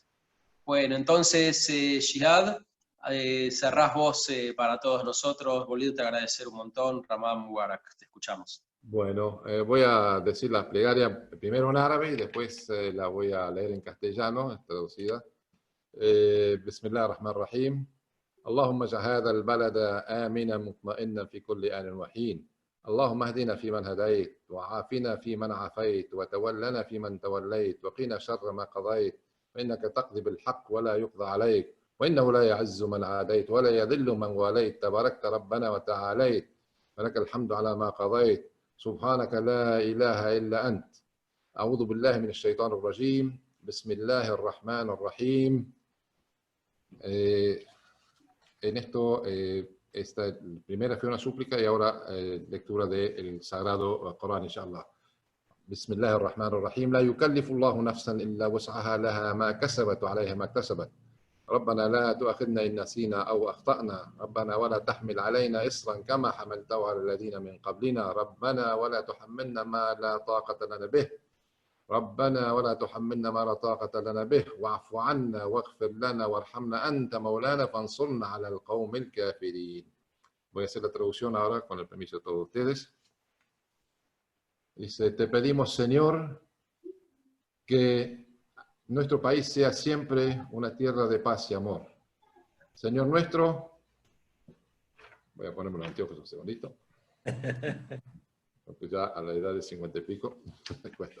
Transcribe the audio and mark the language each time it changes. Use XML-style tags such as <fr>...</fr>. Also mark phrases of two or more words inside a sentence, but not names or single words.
<es>Bueno, entonces, Jihad, cerrás vos para todos nosotros, volviéndote a agradecer un montón.</es> <ar>رمضان مبارك,</ar> <es>te escuchamos. Bueno, voy a decir la plegaria primero en árabe y después la voy a leer en castellano, traducida.</es> <ar>بسم الله الرحمن الرحيم. اللهم اجعل هذا البلد آمنا مطمئنا في كل آن وحين اللهم اهدنا فيمن هديت وعافنا فيمن عافيت وتولنا فيمن توليت وقنا شر ما قضيت فإنك تقضي بالحق ولا يقضى عليك وإنه لا يعز من عاديت ولا يذل من واليت تباركت ربنا وتعاليت ولك الحمد على ما قضيت سبحانك لا إله إلا أنت أعوذ بالله من الشيطان الرجيم بسم الله الرحمن الرحيم.</ar> <es>En esto, esta primera fue una súplica y ahora lectura del Sagrado Corán, inshallah.</es> <ar>بسم الله الرحمن الرحيم لا يكلف الله نفسا إلا وسعها لها ما كسبت وعليها ما اكتسبت ربنا لا تؤاخذنا إن نسينا أو أخطأنا ربنا ولا تحمل علينا إصرا كما حملته على الذين من قبلنا ربنا ولا تحملنا ما لا طاقة لنا به ربنا ولا تحملنا ما لا طاقة لنا به واعف عنا واغفر لنا وارحمنا أنت مولانا فانصرنا على القوم الكافرين.</ar> <es>Voy a hacer la traducción ahora con el permiso de todos ustedes. Dice, te pedimos, Señor, que nuestro país sea siempre una tierra de paz y amor. Señor nuestro, voy a ponerme los anteojos un segundito, porque ya a la edad de 50 y pico me cuesta.</es>